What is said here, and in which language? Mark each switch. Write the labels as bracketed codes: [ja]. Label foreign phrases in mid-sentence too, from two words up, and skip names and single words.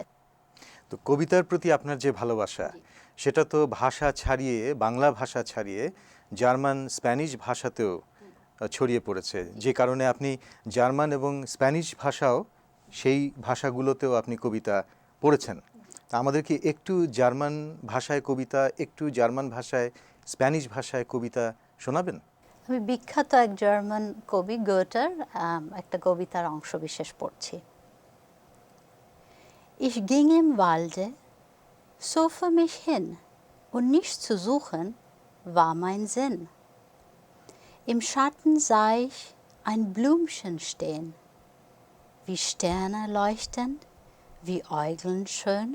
[bn] তো কবিতার প্রতি আপনার যে ভালোবাসা, সেটা তো ভাষা ছাড়িয়ে, বাংলা ভাষা ছাড়িয়ে জার্মান, স্প্যানিশ ভাষাতেও ছড়িয়ে পড়েছে, যে কারণে আপনি জার্মান এবং স্প্যানিশ ভাষাও, সেই ভাষাগুলোতেও আপনি কবিতা পড়েছেন। তা আমাদেরকে একটু জার্মান ভাষায় কবিতা, একটু জার্মান ভাষায়, স্প্যানিশ ভাষায় কবিতা শোনাবেন? আমি বিখ্যাত এক জার্মান কবি গোটার একটা কবিতার অংশ বিশেষ পড়ছি। [de] Ich ging im Walde, so vor mich hin, und nichts zu suchen war mein Sinn. Im Schatten sah ich ein Blümchen stehen, wie Sterne leuchtend, wie Äugeln schön.